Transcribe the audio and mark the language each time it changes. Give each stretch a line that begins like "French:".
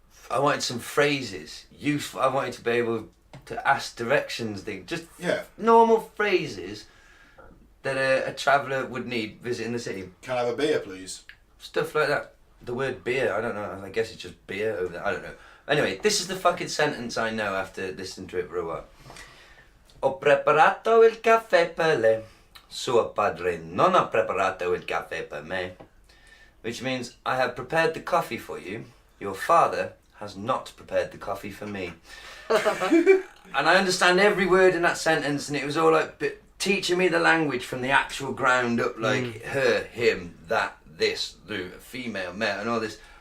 English: I wanted some phrases, useful. I wanted to be able to ask directions, just normal phrases that a traveller would need visiting the city. Can I have a beer, please? Stuff like that. The word beer, I don't know. I guess it's just beer over there. I don't know. Anyway, this is the fucking sentence I know after listening to it for a while.
Italian: Ho preparato il caffè per lei. Suo padre non ha preparato il caffè per me.
English: Which means, I have prepared the coffee for you. Your father has not prepared the coffee for me. And I understand every word in that sentence, and it was all like teaching me the language from the actual ground up, like her, him, that, this, the female, male, and all this.